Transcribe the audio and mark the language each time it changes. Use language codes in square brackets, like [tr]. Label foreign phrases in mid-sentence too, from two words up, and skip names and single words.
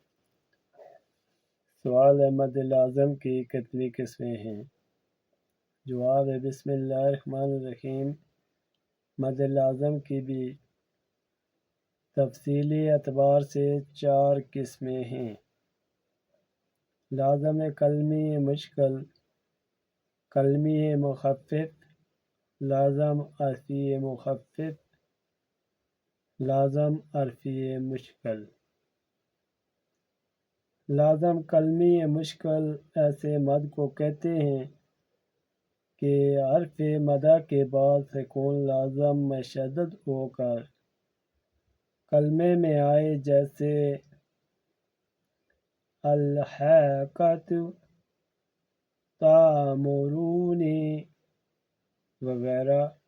[ur] سوال ہے مد لازم کی کتنی قسمیں ہیں؟ جواب ہے [ar] بسم اللہ الرحمن الرحیم۔ [ur] مد لازم کی بھی تفصیلی اعتبار سے 4 قسمیں ہیں۔ لازم کلمی مشکل، کلمی مخفف، لازم حرفی مخفف، لازم حرفی مشکل۔ لازم کلمی مشکل ایسے مد کو کہتے ہیں کہ حرف مدہ کے بعد سکون لازم مشدد ہو کر کلمے میں آئے، جیسے الحاقۃ، تأمرونی وغیرہ۔